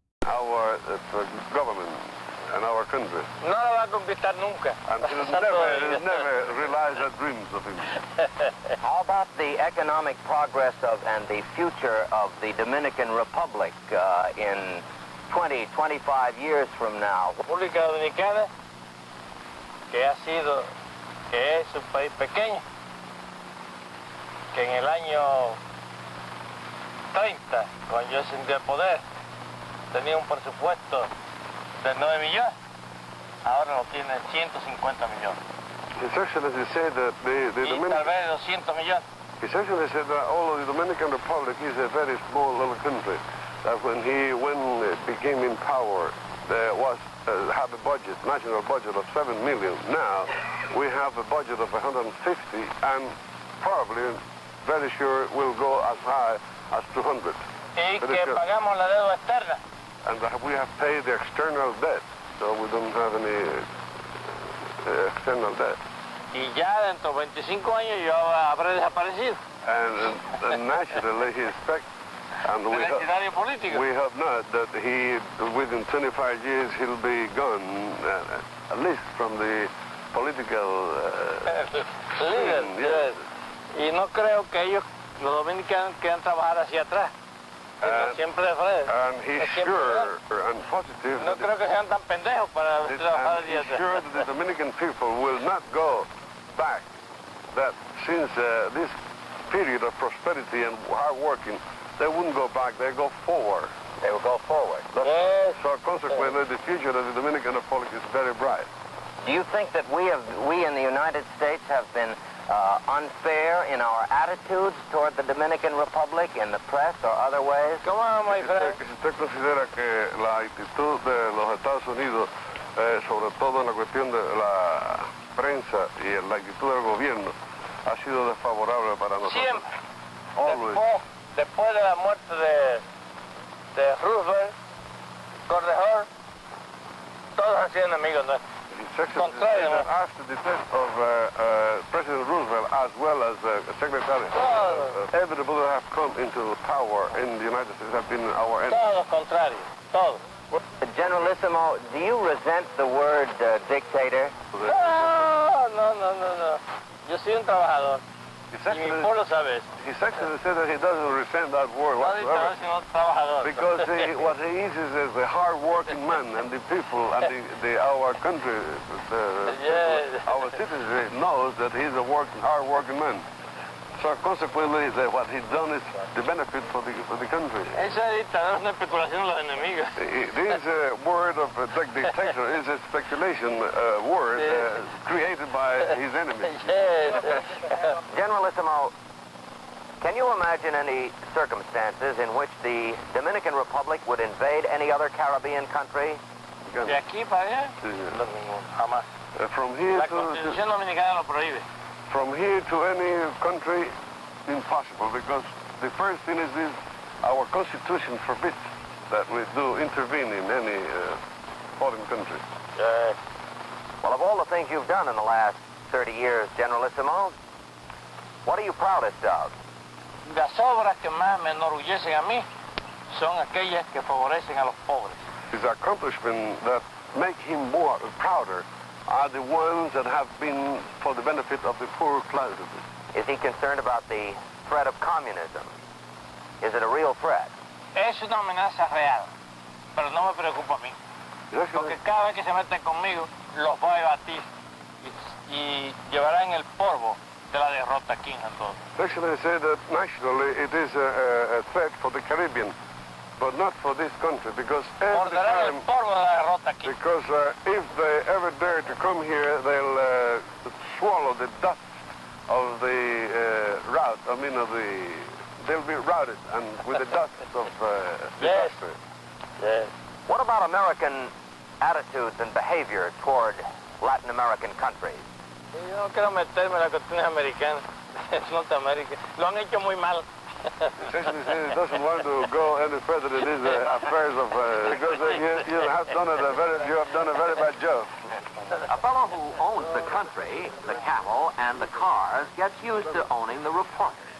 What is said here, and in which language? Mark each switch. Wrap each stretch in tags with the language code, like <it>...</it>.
<en>Our government and our country.</en> <es>No la va a conquistar nunca.</es> <en>And he'll never realize the dreams of him. How about the economic progress of and the future of the Dominican Republic in 20, 25 years from now?</en> <es>República Dominicana, que es un país pequeño, que en el año 30, cuando yo sentí el poder, tenía un presupuesto de 9 millones, ahora lo tiene 150 millones.</es> <en>His Excellency said that the</en> <es>tal vez 200 millones.</es> <en>His Excellency said that although the Dominican Republic is a very small little country, that when it became in power, there was had a budget, national budget of 7 million. Now we have a budget of 150, and probably, very sure, will go as high as 200.</en> <es>Y que pagamos la deuda externa.</es> <en>And we have paid the external debt, so we don't have any external debt.</en> <es>Y ya dentro de 25 años yo habré desaparecido.</es> <en>And naturally he expects, and we hope not, that within 25 years he'll be gone, at least from the political scene. Yes.</en> <es>Y no creo que ellos, los dominicanos, quieran trabajar hacia atrás. Siempre de frente.</es> <en>And he's sure and positive.</en> <es>No creo que sean tan pendejos para trabajar hacia atrás.</es> <en>He's sure that the Dominican people will not go back. That since this period of prosperity and hard working, they wouldn't go back. They go forward. They will go forward. Yes. So consequently, the future of the Dominican Republic is very bright. Do you think that we in the United States have been unfair in our attitudes toward the Dominican Republic in the press or other ways? Come on, my friend.</en> <es>Si usted considera que la actitud de los Estados Unidos, sobre todo en la cuestión de la prensa y en la actitud del gobierno, ha sido desfavorable para nosotros. Siempre. Después de la muerte de Roosevelt, Correjor, todos han sido enemigos nuestros.</es> <en>After the death of President Roosevelt, as well as Secretary, everybody that have come into power in the United States have been our enemies.</en> <es>Todos contrarios, todos.</es> <en>Generalissimo, do you resent the word dictator?</en> <es>No. Yo soy un trabajador.</es> <en>His</en> <es>Y mi pueblo sabe eso.</es> <en>His Excellency said that he doesn't resent that word</en> <es>No</es> <en>whatsoever.</en> <es>dictador, sino trabajador.</es> <en>Because what he is the hard-working man, and the people and our country, Yes. our citizens knows that he's a hard-working man. So consequently, what he's done is the benefit for the country.</en> <es>Esa dictadura es una especulación de los enemigos.</es> <en>This word of dictator is a speculation word created by his enemies. Yes. Generalissimo, can you imagine any circumstances in which the Dominican Republic would invade any other Caribbean country?</en> <es>De aquí para allá, Sí. no, ninguno, jamás.</es> <en>From here</en> <es>La</es> <en>to</en> <es>Constitución Dominicana lo prohíbe.</es> <en>from here to any country, impossible, because the first thing is this, our Constitution forbids that we do intervene in any foreign country. Yes. Well, of all the things you've done in the last 30 years, Generalissimo, what are you proudest of?</en> <es>Las obras que más me enorgullecen a mí son aquellas que favorecen a los pobres.</es> <en>His accomplishments that make him more prouder are the ones that have been for the benefit of the poor classes. Is he concerned about the threat of communism? Is it a real threat?</en> <es>Es una amenaza real, pero no me preocupa a mí. Porque cada vez que se meten conmigo, los voy a batir y llevarán el polvo de la derrota aquí en todo.</es> <en>Actually, I say that nationally it is a threat for the Caribbean, but not for this country, because every</en> <es>Morderán el</es> <en>time,</en> <es>polvo de la derrota aquí.</es> <en>because if they ever dare to come here, they'll swallow the dust of the rout. I mean, they'll be routed and with the dust of Yes. disaster. Yes. What about American attitudes and behavior toward Latin American countries?</en> <es>Yo no quiero meterme en las cuestiones americanas. Es Norteamérica. Lo han hecho muy mal.</es> <en>Essentially, he doesn't want to go any further than these affairs of because you have done a very bad job. A fellow who owns the country, the cattle, and the cars gets used to owning the reporters.</en>